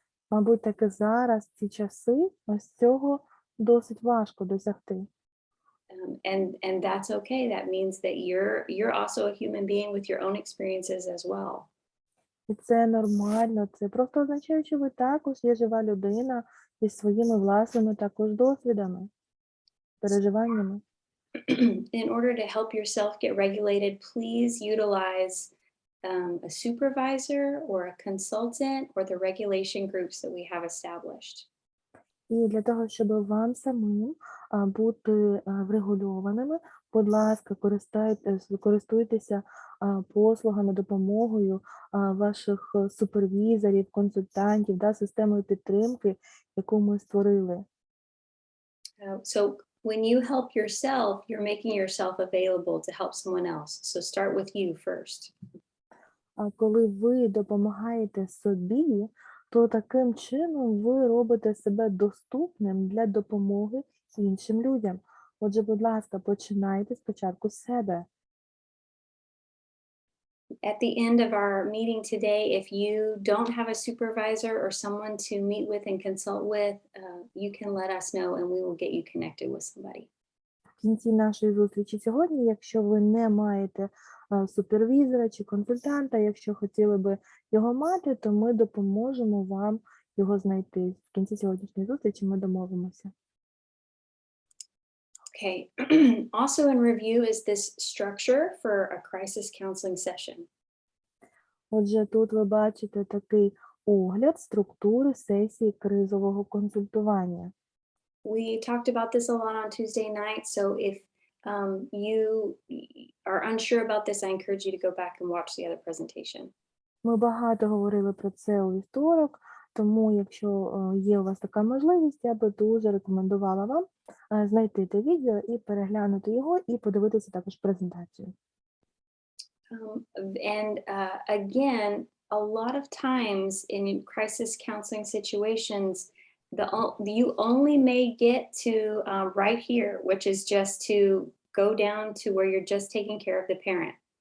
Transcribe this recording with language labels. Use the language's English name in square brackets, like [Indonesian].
[Ukrainian] Мабуть, таки зараз, в ці часи, ось цього досить важко досягти. [English] And that's okay. That means that you're also a human being with your own experiences as well. [Ukrainian] І це нормально, це просто означає, що ви також є жива людина із своїми власними також досвідами, переживаннями. [English] In order to help yourself get regulated, please utilize a supervisor or a consultant or the regulation groups that we have established. [Ukrainian] І для того, щоб вам самим бути врегульованими, будь ласка, користуйтеся послугами, допомогою ваших супервізорів, консультантів, да, системою підтримки, яку ми створили. [English] So when you help yourself, you're making yourself available to help someone else. So start with you first. [Ukrainian] А коли ви допомагаєте собі, то таким чином ви робите себе доступним для допомоги іншим людям. Отже, будь ласка, починайте спочатку з себе. [English] At the end of our meeting today, if you don't have a supervisor or someone to meet with and consult with, you can let us know and we will get you connected with somebody. [Ukrainian] В кінці нашої зустрічі сьогодні, якщо ви не маєте супервізора чи консультанта, якщо хотіли би його мати, то ми допоможемо вам його знайти. В кінці сьогоднішньої зустрічі ми домовимося. [English] Okay. Also in review is this structure for a crisis counseling session. [Ukrainian] Отже, тут ви бачите такий огляд структури сесії кризового консультування. [English] We talked about this a lot on Tuesday night, so if you are unsure about this, I encourage you to go back and watch the other presentation. [Ukrainian] Ми багато говорили про це у вівторок, тому якщо є у вас така можливість, я би дуже рекомендувала вам знайти те відео і переглянути його, і подивитися також презентацію. [English] Again, a lot of times in crisis counseling situations, you only may get to right here, which is just to go down to where you're just taking care of the parent.